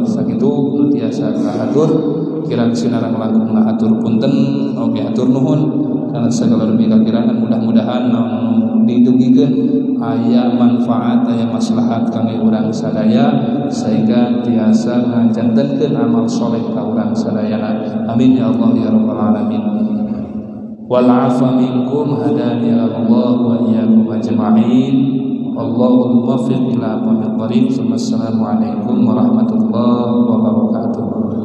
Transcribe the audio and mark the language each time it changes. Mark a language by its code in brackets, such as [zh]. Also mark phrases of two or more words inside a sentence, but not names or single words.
[su] Sakitu nu tiasa kahatur kirang sinareng langkungna atur punten oge atur nuhun kana sagala rupi kakirangan mudah-mudahan didugikeun aya manfaat aya maslahat kangge urang sadaya sehingga tiasa ngajantenkeun amal soleh ka urang sadayana. [ar] آمين يا الله يا رب العالمين. والعفو منكم هدانا الله وإياكم أجمعين. اللهم موفق إلى أقوم الطريق. السلام عليكم ورحمة الله وبركاته.